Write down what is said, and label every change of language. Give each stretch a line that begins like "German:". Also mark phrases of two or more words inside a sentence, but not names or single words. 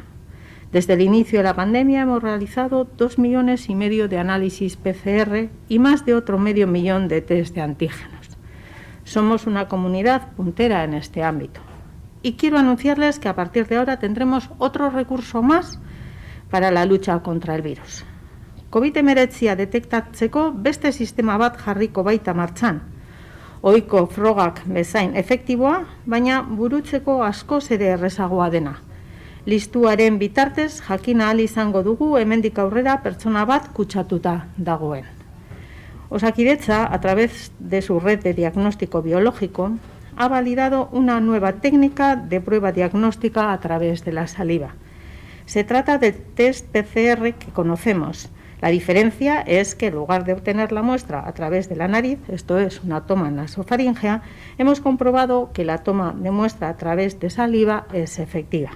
Spanish: Desde el inicio de la pandemia hemos realizado 2,5 millones de análisis PCR y más de otro 500,000 de test de antígenos. Somos una comunidad puntera en este ámbito. Y quiero anunciarles que a partir de ahora tendremos otro recurso más para la lucha contra el virus.
Basque: COVID-19 detektatzeko beste sistema bat jarriko baita martxan. Ohiko frogak bezain efektiboa, baina burutzeko askoz ere errezagoa dena. Listuaren bitartez jakin ahal izango dugu hemendik aurrera pertsona bat kutsatuta dagoen.
Spanish: Osakidetza, a través de su red de diagnóstico biológico, ha validado una nueva técnica de prueba diagnóstica a través de la saliva. Se trata del test PCR que conocemos. La diferencia es que en lugar de obtener la muestra a través de la nariz, esto es una toma nasofaríngea, hemos comprobado que la toma de muestra a través de saliva es efectiva.